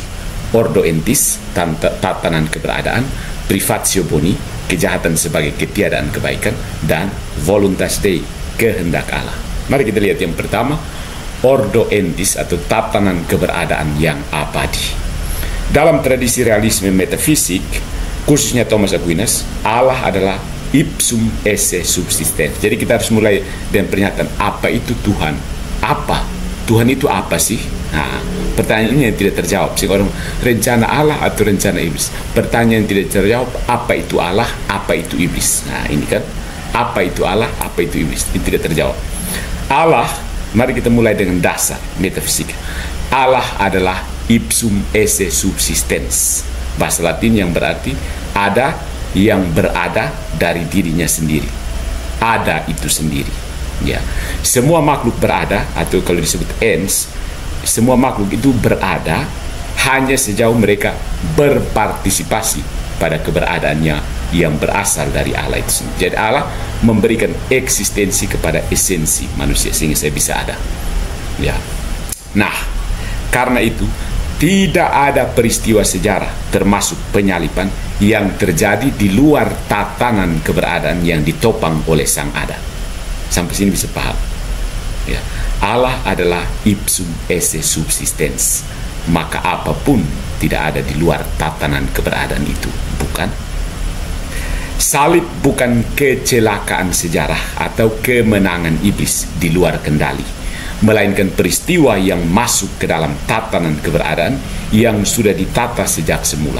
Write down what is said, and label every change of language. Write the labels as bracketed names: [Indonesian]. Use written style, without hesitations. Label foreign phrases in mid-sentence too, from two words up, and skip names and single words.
[Latin] Ordo entis, [Indonesian] tatanan keberadaan, [Latin] privatio boni, [Indonesian] kejahatan sebagai ketiadaan kebaikan, dan [Latin] voluntas Dei, [Indonesian] kehendak Allah. Mari kita lihat yang pertama, [Latin] ordo entis [Indonesian] atau tatanan keberadaan yang abadi. Dalam tradisi realisme metafisik, khususnya Thomas Aquinas, Allah adalah [Latin] ipsum esse subsistens. [Indonesian] Jadi kita harus mulai dengan pernyataan, apa itu Tuhan? Apa? Tuhan itu apa sih? Nah, pertanyaan ini yang tidak terjawab. Sehingga orang, rencana Allah atau rencana iblis? Pertanyaan yang tidak terjawab, apa itu Allah? Apa itu iblis? Nah, ini kan, apa itu Allah? Apa itu iblis? Ini tidak terjawab. Allah, mari kita mulai dengan dasar metafisika. Allah adalah [Latin] ipsum esse subsistens, [Indonesian] bahasa Latin yang berarti ada yang berada dari dirinya sendiri. Ada itu sendiri ya. Semua makhluk berada, atau kalau disebut ens, semua makhluk itu berada hanya sejauh mereka berpartisipasi pada keberadaannya yang berasal dari Allah itu sendiri. Jadi Allah memberikan eksistensi kepada esensi manusia sehingga saya bisa ada ya. Nah, karena itu tidak ada peristiwa sejarah termasuk penyaliban yang terjadi di luar tatanan keberadaan yang ditopang oleh Sang Ada. Sampai sini bisa paham ya. Allah adalah [Latin] ipsum esse subsistens, [Indonesian] maka apapun tidak ada di luar tatanan keberadaan itu, bukan? Salib bukan kecelakaan sejarah atau kemenangan iblis di luar kendali, melainkan peristiwa yang masuk ke dalam tatanan keberadaan yang sudah ditata sejak semula.